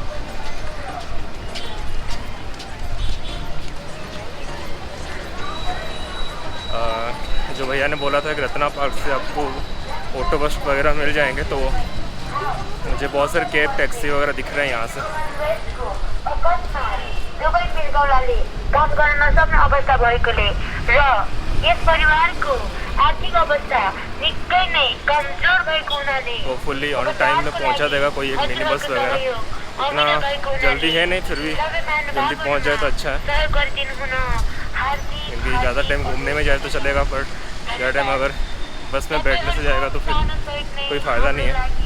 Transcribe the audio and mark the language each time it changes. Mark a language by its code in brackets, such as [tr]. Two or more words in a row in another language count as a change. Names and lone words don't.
[hi] जो भैया ने बोला था कि रत्ना पार्क से आपको ऑटो बस वगैरह मिल जाएंगे, तो मुझे बहुत सारे कैब टैक्सी वगैरह दिख रहे हैं यहाँ से। [ne] काम गर्न नसक्ने अवस्था भएकोले र यस परिवारको आर्थिक अवस्था निकै नै कमजोर भएको हुनाले [hi] वो [en] fully on time [hi] में पहुँचा देगा कोई एक [en] mini bus [hi] वगैरह। इतना जल्दी है नहीं, फिर भी जल्दी पहुँच जाए तो अच्छा है, क्योंकि ज़्यादा टाइम घूमने में जाए तो चलेगा, पर ज़्यादा टाइम अगर बस में बैठने से जाएगा तो फिर कोई फ़ायदा नहीं है।